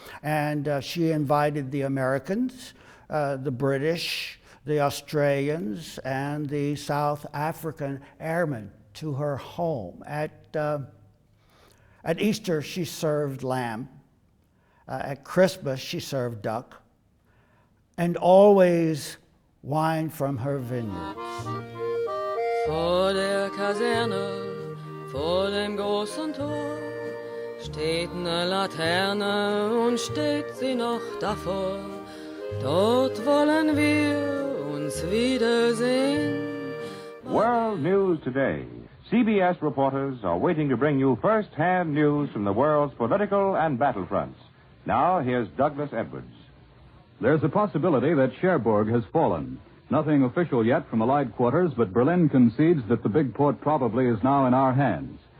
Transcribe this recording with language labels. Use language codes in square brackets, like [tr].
[en] And she invited the Americans, the British, the Australians, and the South African airmen to her home. At Easter, she served lamb. At Christmas, she served duck. And always wine from her vineyards. [de] Vor der Kaserne, vor dem großen Tor, steht eine Laterne und steht sie noch davor. Dort wollen wir uns wiedersehen. [en] World News Today. CBS reporters are waiting to bring you first-hand news from the world's political and battlefronts. Now, here's Douglas Edwards. There's a possibility that Cherbourg has fallen. Nothing official yet from Allied quarters, but Berlin concedes that the big port probably is now in our hands.